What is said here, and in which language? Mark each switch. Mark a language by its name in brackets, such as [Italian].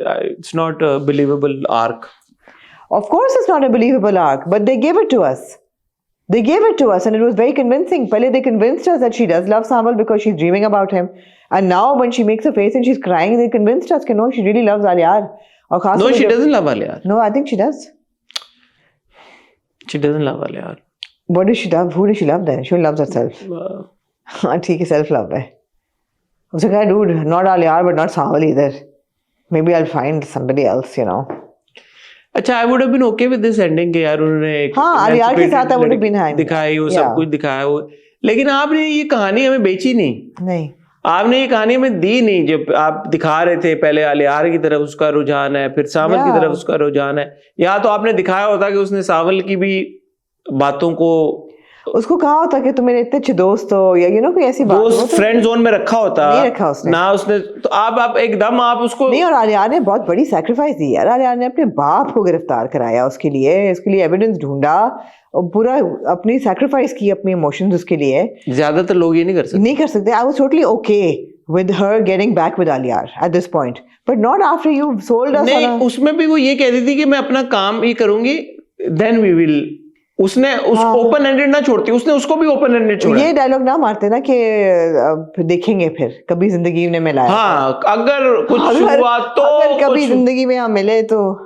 [English] It's not a believable arc. Of course it's not a believable arc, but they gave it to us. They gave it to us and it was very convincing. [Hindi] Pehle [English] they convinced us that she does love Samal because she's dreaming about him. And now when she makes a face and she's crying, they convinced us that no, she really loves Aliyar. No, she doesn't love Aliyar. No, I think she does. She doesn't love Aliyar. What does she love? Who does she love then? She loves herself. [Hindi] हाँ ठीक है, [English] self love [Hindi] है। उसने कहा, [English] dude, not Aliyar but not Samal either. Maybe I'll find somebody else, you know. अच्छा, I would have been okay with this ending [Hindi] कि यार उन्होंने एक अलियार के साथ [English] I would have been happy. [Hindi] दिखाई, वो सब कुछ दिखाया वो, लेकिन आपने ये कहानी हमें बेची नहीं। आपने ये कहानी हमें दी नहीं। जब आप दिखा रहे थे पहले अलियार की तरफ उसका रुझान है, फिर सावल की तरफ उसका रुझान है, यहाँ तो आपने दिखाया होता कि उसने सावल की भी बातों को, उसको कहा होता कि तुम मेरे इतने अच्छे दोस्त हो, या [English] you know [Hindi] कोई ऐसी बात, दोस्त फ्रेंड जोन में रखा होता, नहीं रखा उसने ना, उसने तो आप एकदम आप उसको नहीं। और आलियार ने बहुत बड़ी सैक्रिफाइस दी यार। आलियार ने अपने बाप को गिरफ्तार कराया उसके लिए एविडेंस ढूंढा और पूरा अपनी सैक्रिफाइस की, अपनी इमोशंस उसके लिए। ज्यादातर लोग ये नहीं कर सकते। [English] I was totally okay with her getting back with Aliyar at this point, but not after you sold us। [Hindi] नहीं, उसमें भी वो ये कह रही थी कि मैं अपना काम ही करूंगी, [English] then we will। [Hindi] उसने उसको ओपन एंडेड ना छोड़ती, उसने उसको भी ओपन एंडेड छोड़ा। ये डायलॉग ना मारते ना कि देखेंगे फिर कभी जिंदगी में मिलाया। हाँ, अगर कुछ हुआ तो, अगर कभी जिंदगी में हम मिले तो।